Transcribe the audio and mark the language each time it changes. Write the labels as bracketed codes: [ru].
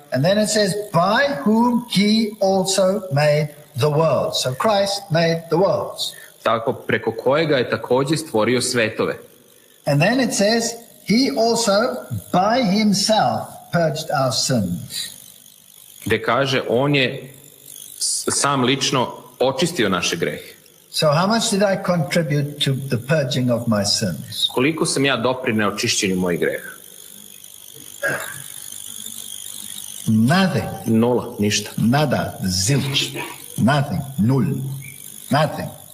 [en] And then it says, by whom he also made the world. So Christ made the worlds. [sr] Tako preko kojega je također stvorio svetove. [en] And then it says, he also by himself purged our sins. [sr] Gde kaže, on je sam lično očistio naše grehe. [en] So how much did I contribute to the purging of my sins? [sr] Koliko sam ja doprineo očišćenju mojih greha? [en] Nothing. [sr] Nula, ništa. [en] Nada, zilch. Nothing, null. Nothing.